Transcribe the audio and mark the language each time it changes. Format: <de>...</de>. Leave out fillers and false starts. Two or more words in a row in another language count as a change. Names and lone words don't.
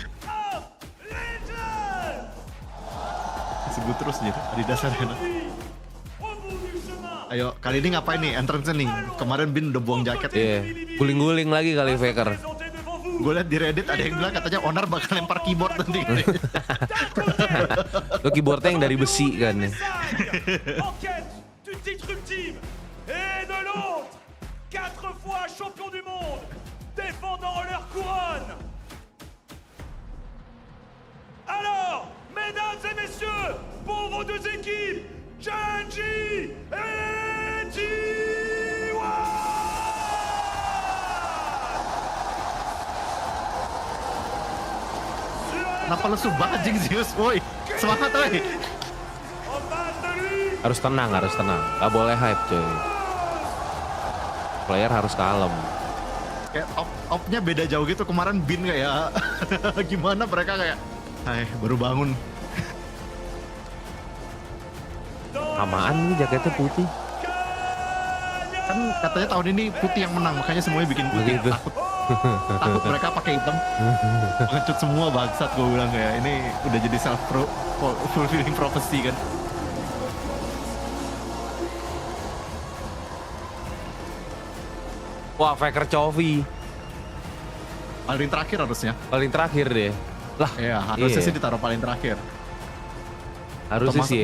<id>Sebut terus nih Adidas Arena. Ayo kali ini ngapain nih entrance nih? Kemarin Bin udah buang jaket. Iya. Guling-guling lagi kali Faker. Gue liat di Reddit ada yang bilang katanya Oner bakal lempar keyboard nanti. Lo keyboardnya yang dari besi kan.</id> <fr>Et de l'autre, 4 fois champion du monde, défendant leur couronne. Alors, mesdames et messieurs, pour vos deux équipes, Genji et T1!</fr> <id>Kenapa lesu banget Jing Zeus, woi? Semangat woi! Harus tenang. Gak boleh hype coy. Player harus kalem. Kayak op-nya beda jauh gitu. Kemarin Bin kayak gimana mereka kayak hai baru bangun. Samaan nih jaketnya putih. Kan katanya tahun ini putih yang menang, makanya semuanya bikin putih. Takut mereka pakai hitam. Pengecut semua bangsat, gue bilang kayak ini udah jadi</id> <en>self-fulfilling prophecy</en> <id>kan. Wah, Faker Chovy. Paling terakhir harusnya. Paling terakhir deh. Lah, iya, harusnya sih ditaruh paling terakhir. Harusnya sih.</id>